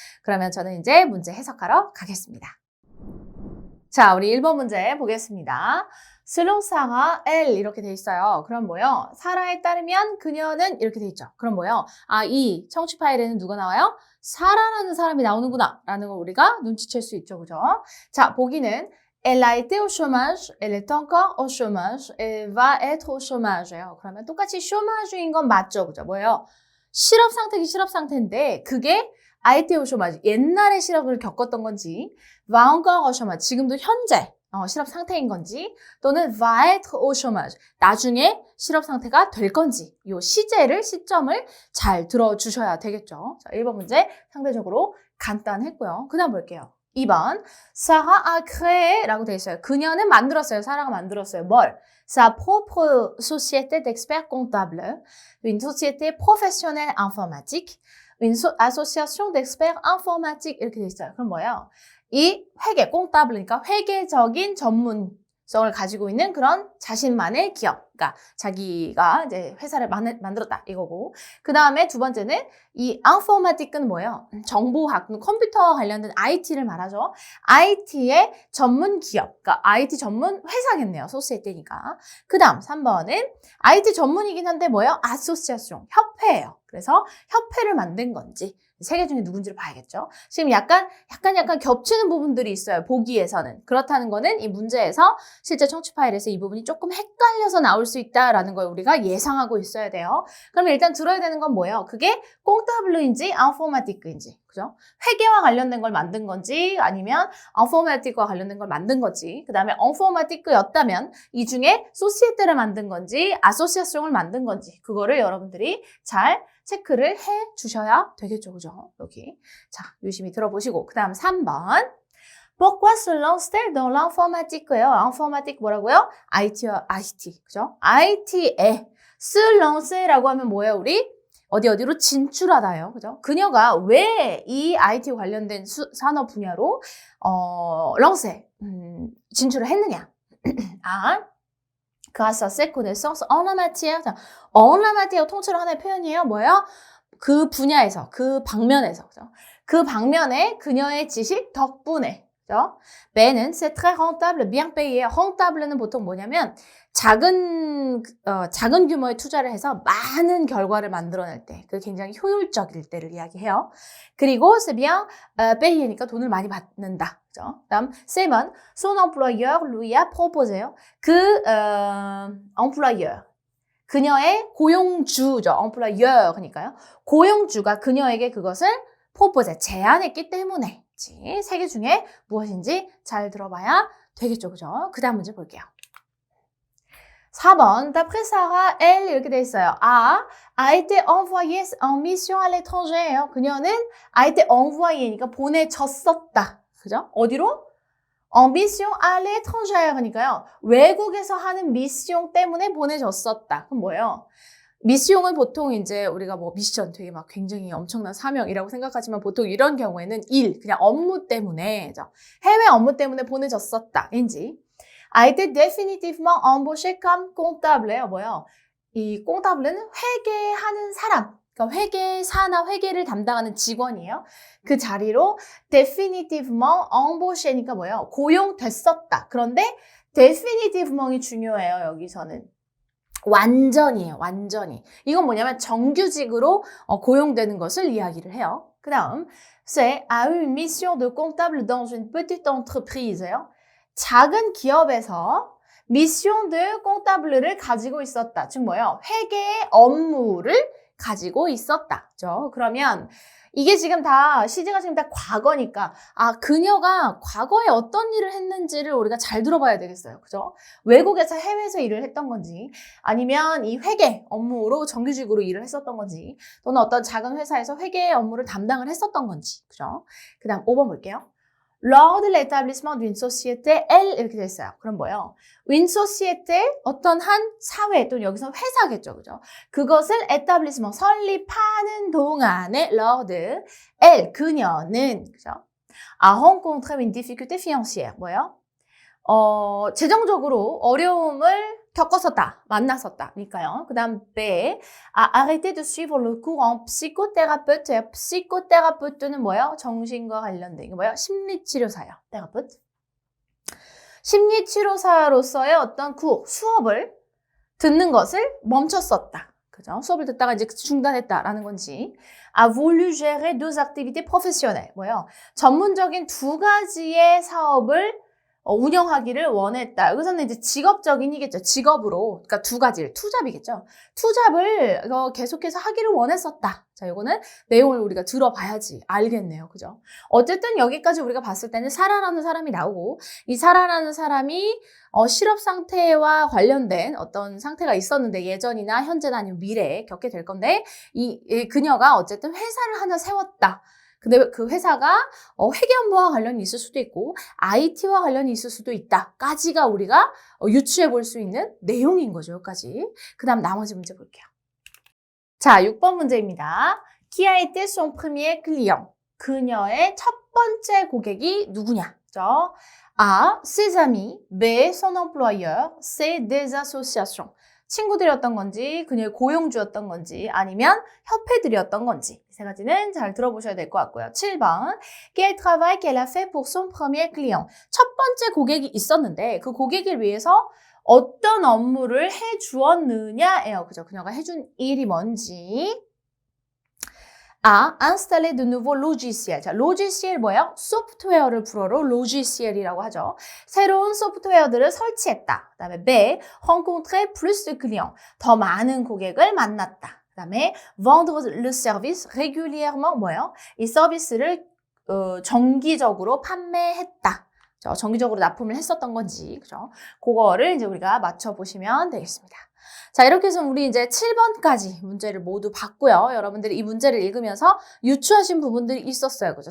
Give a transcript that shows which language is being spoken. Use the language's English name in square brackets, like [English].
[Korean] 그러면 저는 이제 문제 해석하러 가겠습니다. 자, 우리 1번 문제 보겠습니다. [French] Selon Sarah, elle [Korean] 이렇게 돼 있어요. 그럼 뭐요? 사라에 따르면 그녀는 이렇게 돼 있죠. 그럼 뭐요? 이 청취 파일에는 누가 나와요? 사라라는 사람이 나오는구나 라는 걸 우리가 눈치챌 수 있죠. 그죠? 자, 보기는 [French] Elle a été au chômage, elle est encore au chômage, elle va être au chômage예요. [Korean] 그러면 똑같이 chômage인 건 맞죠. 그죠? 뭐예요? 실업 상태기 실업 상태인데 그게 [French] a été au chômage, [Korean] 옛날에 실업을 겪었던 건지 [French] va encore au chômage, [Korean] 지금도 현재 실업 상태인 건지 또는 [French] va être au chômage, [Korean] 나중에 실업 상태가 될 건지 이 시점을 잘 들어주셔야 되겠죠. 자, 1번 문제 상대적으로 간단했고요. 그 다음 볼게요. 2번 [French] Sarah a créé [Korean] 라고 되어 있어요. 그녀는 만들었어요. 사라가 만들었어요. 뭘? [French] Sa propre société d'experts comptables, une société professionnelle informatique, une association d'experts informatiques [Korean] 이렇게 되어 있어요. 그럼 뭐예요? 이 회계, 꽁따블이니까 회계적인 전문성을 가지고 있는 그런 자신만의 기업. 그러니까 자기가 이제 회사를 만들었다 이거고. 그 다음에 두 번째는 이 informatic은 뭐예요? 정보학, 컴퓨터 관련된 IT를 말하죠. IT의 전문 기업, 그러니까 IT 전문 회사겠네요. 소시에테니까. 그 다음 3번은 IT 전문이긴 한데 뭐예요? 아소시아숑, 협회예요. 그래서 협회를 만든 건지 세 개 중에 누군지를 봐야겠죠. 지금 약간 겹치는 부분들이 있어요. 보기에서는. 그렇다는 거는 이 문제에서 실제 청취 파일에서 이 부분이 조금 헷갈려서 나올 수 있다라는 걸 우리가 예상하고 있어야 돼요. 그러면 일단 들어야 되는 건 뭐예요? 그게 꽁따블루인지 인포마티크인지. 그죠? 회계와 관련된 걸 만든 건지 아니면 인포마티크와 관련된 걸 만든 건지, 그 다음에 인포마티크였다면 이 중에 소시에테를 만든 건지 아소시아숑을 만든 건지 그거를 여러분들이 잘 체크를 해 주셔야 되겠죠. 그죠? 여기. 자, 유심히 들어보시고. 그 다음 3번. [French] Pourquoi se lance-t-elle dans l'informatique예요. [Korean] 인포마틱 뭐라고요? IT. 그죠? IT에 se lance라고 하면 뭐예요, 우리? 어디로 진출하다요. 그죠? 그녀가 왜 이 IT 관련된 산업 분야로 런세 진출을 했느냐? [French] grâce à ses connaissances en la matière. en la matière [Korean] 통째로 하나의 표현이에요. 뭐예요? 그 분야에서, 그 방면에서. 그죠? 그 방면에 그녀의 지식 덕분에. 그죠? 배는 [French] c'est très rentable, bien payé. [Korean] rentable는 보통 뭐냐면 작은 규모의 투자를 해서 많은 결과를 만들어낼 때, 그 굉장히 효율적일 때를 이야기해요. 그리고 c'est bien payé니까 돈을 많이 받는다. 그죠? [French] 다음 c'est son employeur lui a proposé. [Korean] 그 employeur, 그녀의 고용주죠. employeur니까요. 고용주가 그녀에게 그것을 propose, 제안했기 때문에. 세 개 중에 무엇인지 잘 들어봐야 되겠죠. 그죠? 그 다음 문제 볼게요. 4번, [French] d'après Sarah, elle [Korean] 이렇게 돼 있어요. [French] a été envoyée en mission à l'étranger. [Korean] 그녀는 a été envoyé니까 보내졌었다. 그죠? 어디로? [French] en mission à l'étranger [Korean] 하니까요. 외국에서 하는 미션 때문에 보내졌었다. 그럼 뭐예요? 미션은 보통 이제 우리가 뭐 미션 되게 막 굉장히 엄청난 사명이라고 생각하지만 보통 이런 경우에는 그냥 업무 때문에, 해외 업무 때문에 보내졌었다. 인지. [French] a été définitivement embauché comme comptable예요. [Korean] 뭐예요? 이 comptable는 회계하는 사람. 그러니까 회계사나 회계를 담당하는 직원이에요. 그 자리로 [French] definitivement embauché [Korean] 니까 뭐예요? 고용됐었다. 그런데 definitively 중요해요, 여기서는. 완전이에요, 완전히. 이건 뭐냐면 정규직으로 고용되는 것을 이야기를 해요. 그 다음, [French] c'est a eu une mission de comptable dans une petite entreprise예요. [Korean] 작은 기업에서 [French] mission de comptable [Korean] 를 가지고 있었다. 즉 뭐예요? 회계의 업무를 가지고 있었다. 그죠? 그러면 이게 지금 다 시제가 지금 다 과거니까 그녀가 과거에 어떤 일을 했는지를 우리가 잘 들어봐야 되겠어요. 그죠? 외국에서 해외에서 일을 했던 건지 아니면 이 회계 업무로 정규직으로 일을 했었던 건지 또는 어떤 작은 회사에서 회계 업무를 담당을 했었던 건지. 그죠? 그다음 5번 볼게요. [French] Lors de l'établissement d'une société, elle [Korean] 이렇게 돼 있어요. 그럼 뭐예요? Une société, 어떤 한 사회 또는 여기서 회사겠죠, 그죠? 그것을 établissement 설립하는 동안에 [French] lors de elle [Korean] 그녀는 그죠? [French] A rencontré une difficulté financière [Korean] 뭐예요? 재정적으로 어려움을 겪었었다, 만났었다니까요. 그 다음 [French] B, a arrêté de suivre le cours en psychothérapeute. [Korean] psychothérapeut는 뭐예요? 정신과 관련된 이게 뭐예요? 심리치료사예요. thérapeute. 심리치료사로서의 어떤 수업을 듣는 것을 멈췄었다. 그죠? 수업을 듣다가 이제 중단했다라는 건지. [French] A voulu gérer deux activités professionnelles. [Korean] 뭐예요? 전문적인 두 가지의 사업을 운영하기를 원했다. 여기서는 이제 직업적인이겠죠. 직업으로. 그러니까 두 가지를. 투잡이겠죠. 투잡을 계속해서 하기를 원했었다. 자, 이거는 내용을 우리가 들어봐야지 알겠네요. 그죠? 어쨌든 여기까지 우리가 봤을 때는 사라라는 사람이 나오고 이 사라라는 사람이 실업 상태와 관련된 어떤 상태가 있었는데 예전이나 현재나 아니면 미래에 겪게 될 건데 이 그녀가 어쨌든 회사를 하나 세웠다. 근데 그 회사가 회계 업무와 관련이 있을 수도 있고 IT와 관련이 있을 수도 있다까지가 우리가 유추해 볼 수 있는 내용인 거죠. 여기까지. 그 다음 나머지 문제 볼게요. 자, 6번 문제입니다. [French] Qui a été son premier client? [Korean] 그녀의 첫 번째 고객이 누구냐? 그죠? [French] A. Ses amis. B. Son employeur. C. Des associations. [Korean] 친구들이었던 건지 그녀의 고용주였던 건지 아니면 협회들이었던 건지 이 세 가지는 잘 들어보셔야 될 것 같고요. [French] 7번 Quel travail qu'elle a fait pour son premier client? [Korean] 첫 번째 고객이 있었는데 그 고객을 위해서 어떤 업무를 해주었느냐예요. 그죠? 그녀가 해준 일이 뭔지. A. [French] Installer de nouveaux logiciels. [Korean] 자, logiciel 뭐예요? 소프트웨어를 불어로 logiciel이라고 하죠. 새로운 소프트웨어들을 설치했다. 그 다음에 B. [French] Rencontrer plus de clients. [Korean] 더 많은 고객을 만났다. 그 다음에 [French] vendre le service régulièrement [Korean] 뭐예요? 이 서비스를 정기적으로 판매했다. 정기적으로 납품을 했었던 건지, 그죠? 그거를 이제 우리가 맞춰보시면 되겠습니다. 자, 이렇게 해서 우리 이제 7번까지 문제를 모두 봤고요. 여러분들이 이 문제를 읽으면서 유추하신 부분들이 있었어요. 그죠?